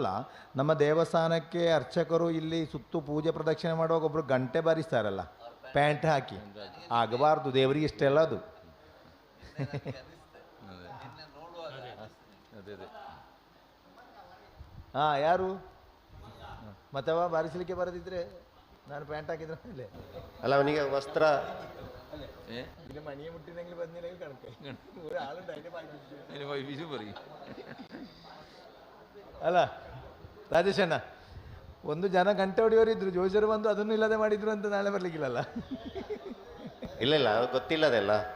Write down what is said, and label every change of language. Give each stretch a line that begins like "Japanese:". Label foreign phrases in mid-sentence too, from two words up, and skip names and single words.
Kannada: ನಮ್ಮ ದೇವಸ್ಥಾನಕ್ಕೆ ಅರ್ಚಕರು ಇಲ್ಲಿ ಸುತ್ತು ಪೂಜೆ ಪ್ರದಕ್ಷಿಣೆ ಮಾಡುವಾಗ ಒಬ್ಬರು ಗಂಟೆ ಬಾರಿಸ್ತಾರಲ್ಲ ಪ್ಯಾಂಟ್ ಹಾಕಿ, ಆಗಬಾರ್ದು. ದೇವರಿಗೆ ಇಷ್ಟೆಲ್ಲ ಅದು. ಹಾಂ, ಯಾರು ಮತ್ತವ ಬಾರಿಸಲಿಕ್ಕೆ ಬರದಿದ್ರೆ ನಾನು ಪ್ಯಾಂಟ್ ಹಾಕಿದ್ರೆ ಅಲ್ಲ, ಅವನಿಗೆ ವಸ್ತ್ರ
Malayalam: പിന്നെ മണിയെ മുട്ടിനെങ്കിൽ പറഞ്ഞില്ലെങ്കിൽ കണക്ക് ഒരാളുണ്ട് അതിന്റെ പറയും.
Kannada: ಅಲ್ಲ ರಾಜೇಶ್ ಅಣ್ಣ, ಒಂದು ಜನ ಗಂಟೆ ಹೊಡೆಯೋರಿದ್ರು, ಜೋಶರು ಬಂದು ಅದನ್ನು ಇಲ್ಲದೆ ಮಾಡಿದ್ರು ಅಂತ ನಾಳೆ ಬರ್ಲಿಕ್ಕಿಲ್ಲಲ್ಲ. ಇಲ್ಲ, ಗೊತ್ತಿಲ್ಲದೆಲ್ಲ.